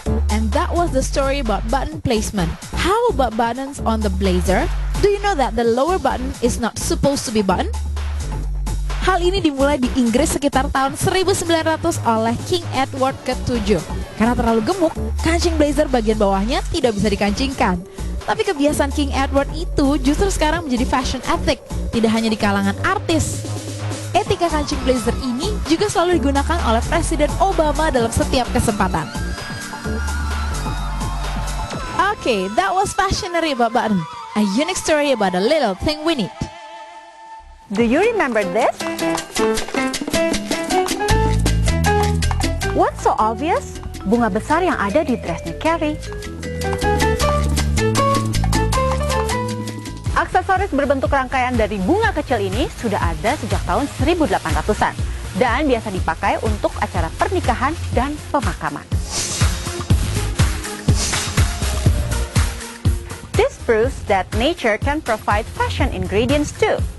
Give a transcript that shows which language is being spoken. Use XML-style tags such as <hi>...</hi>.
<en>And that was the story about button placement. How about buttons on the blazer? Do you know that the lower button is not supposed to be button?</en> <id>Hal ini dimulai di Inggris sekitar tahun 1900 oleh King Edward ke-7. Karena terlalu gemuk, kancing blazer bagian bawahnya tidak bisa dikancingkan. Tapi kebiasaan King Edward itu justru sekarang menjadi fashion ethic, tidak hanya di kalangan artis. Etika kancing blazer ini juga selalu digunakan oleh Presiden Obama dalam setiap kesempatan.</id> <en>Okay, that was fashionary about button. A unique story about a little thing we need. Do you remember this? What's so obvious?</en> <id>Bunga besar yang ada di dressnya Carrie. Aksesoris berbentuk rangkaian dari bunga kecil ini sudah ada sejak tahun 1800-an dan biasa dipakai untuk acara pernikahan dan pemakaman.</id> <en>This proves that nature can provide fashion ingredients too.</en>